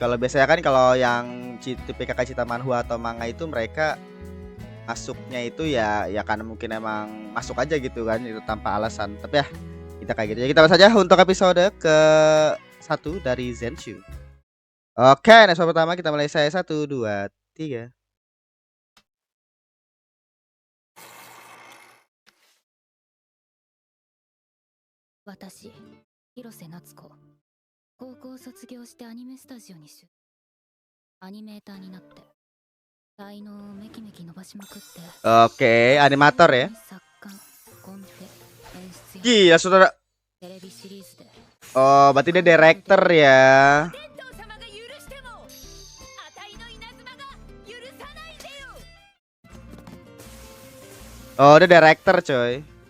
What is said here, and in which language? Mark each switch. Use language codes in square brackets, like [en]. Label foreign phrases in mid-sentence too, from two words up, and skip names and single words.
[id] Kalau biasanya kan kalau yang PKK cerita manhwa atau manga itu mereka masuknya itu ya karena mungkin emang masuk aja gitu kan, itu tanpa alasan. Tapi ya kita kayak gitu. Ya kita bahas saja untuk episode ke-1 dari Zenshu. Oke, episode pertama kita mulai. Saya 1 2 3. [ja] Watashi, Hirose Natsuko. 高校卒業してアニメスタジオにアニメーターになって才能をめきめき伸ばしまくって。 [id] Oke, animator ya. Gila saudara. Oh, berarti dia director ya. Oh, dia director coy.